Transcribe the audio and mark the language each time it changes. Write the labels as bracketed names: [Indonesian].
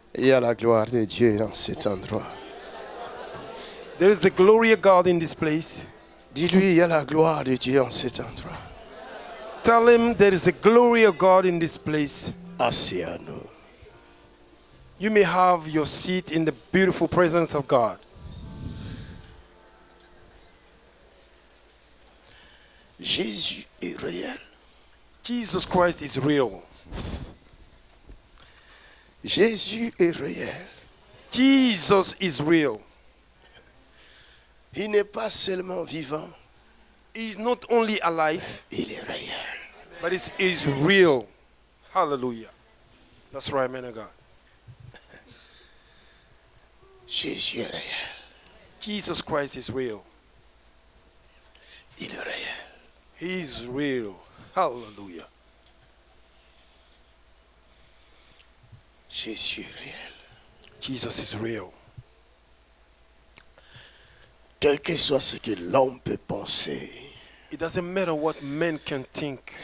[French] il y a la gloire de Dieu dans cet endroit. [English] there is the glory of God in this place. [French] Dis-lui, il y a la gloire de Dieu en cet endroit. [English] Tell him there is the glory of God in this place. [French] Asseyons-nous. [English] You may have your seat in the beautiful presence of God. [French] Jésus est réel. [English] Jesus Christ is real. [French] Jésus est réel. [English] Jesus is real. [French] Il n'est pas seulement vivant, [English] He's not only alive, [French] il est réel. [English] but he's real. Hallelujah. That's right, man of God. [French] Jésus est réel. [English] Jesus Christ is real. [French] Il est réel. [English] He is real. Hallelujah. [French] Jésus est réel. [English] Jesus is real. [French] Quel que soit ce que l'homme peut penser, [English] It doesn't matter what men can think.